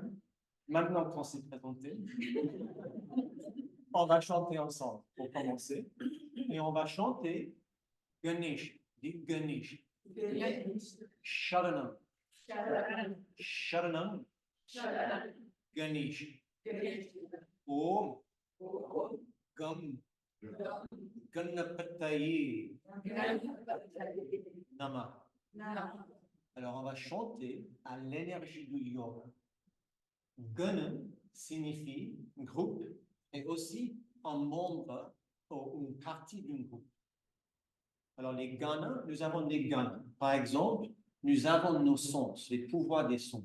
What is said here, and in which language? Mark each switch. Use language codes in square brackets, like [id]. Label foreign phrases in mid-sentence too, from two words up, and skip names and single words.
[fr] Maintenant qu'on s'est présenté, on va chanter ensemble pour commencer. Et on va chanter Ganesh. Dites Ganesh. [sa] Sharanam. Sharanam. Ganesh. Om. Gam. Ganapataye. Nama. [fr] Alors, on va chanter à l'énergie du yoga. Gana signifie groupe et aussi un membre ou une partie d'un groupe. Alors, les ganas, nous avons des ganas. Par exemple, nous avons nos sens, les pouvoirs des sens.